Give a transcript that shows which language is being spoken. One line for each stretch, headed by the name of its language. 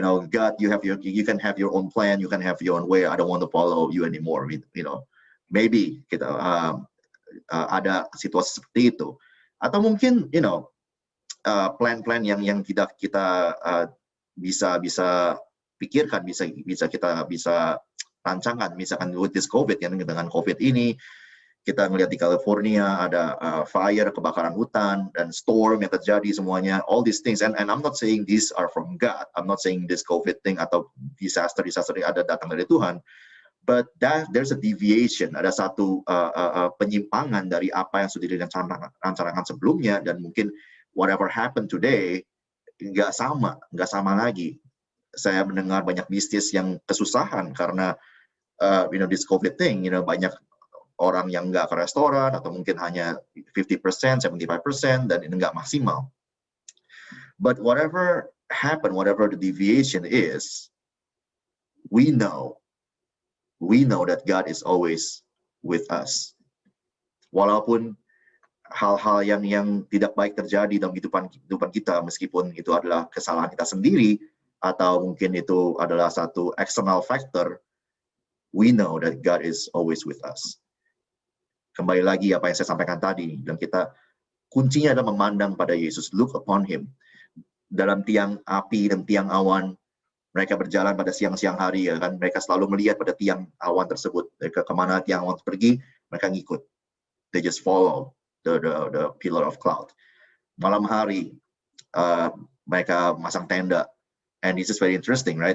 English: God, you can have your own plan, you can have your own way. I don't want to follow you anymore. Maybe
Indonesian: kita ada situasi seperti itu. Atau mungkin plan-plan yang tidak kita bisa pikirkan, bisa kita rancangkan. Misalkan
English: with this COVID,
Indonesian: dengan COVID ini kita melihat di California ada
English: fire,
Indonesian: kebakaran hutan, dan
English: storm
Indonesian: yang terjadi semuanya,
English: all these things, and I'm not saying these are from God. I'm not saying this COVID thing
Indonesian: atau
English: disaster
Indonesian: yang ada datang dari Tuhan,
English: But there's a deviation,
Indonesian: ada satu penyimpangan dari apa yang sudah direncanakan sebelumnya, dan mungkin
English: whatever happened today
Indonesian: nggak sama lagi. Saya mendengar banyak bisnis yang kesusahan karena
English: this COVID thing,
Indonesian: banyak orang yang nggak ke restoran atau mungkin hanya 50%, 75%, dan ini nggak maksimal.
English: But whatever happened, whatever the deviation is, we know that God is always with us.
Indonesian: Walaupun hal-hal yang tidak baik terjadi dalam kehidupan kita, meskipun itu adalah kesalahan kita sendiri, atau mungkin itu adalah satu
English: external factor, we know that God is always with us.
Indonesian: Kembali lagi apa yang saya sampaikan tadi, dan kita kuncinya adalah memandang pada Yesus,
English: look upon Him.
Indonesian: Dalam tiang api dan tiang awan, mereka berjalan pada siang-siang hari, ya kan? Mereka selalu melihat pada tiang awan tersebut. Mereka kemana tiang awan pergi, mereka ngikut.
English: They just follow the pillar of cloud.
Indonesian: Malam hari, mereka masang tenda.
English: And this is very interesting, right?